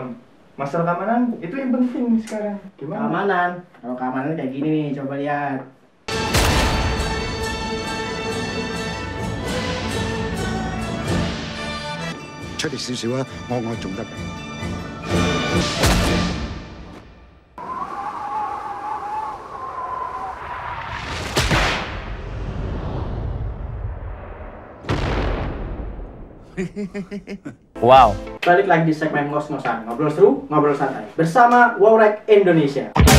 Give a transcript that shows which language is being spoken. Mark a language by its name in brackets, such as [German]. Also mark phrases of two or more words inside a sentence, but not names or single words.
[Indonesian] Masalah keamanan itu yang penting sekarang. Gimana? Keamanan. Kalau keamanan kayak gini nih, coba lihat. [Cantonese] 出力少少啊，我做得嘅。 [Indonesian] Wow. Balik lagi di segmen ngos-ngosan, ngobrol seru, ngobrol santai bersama Wowrek Indonesia.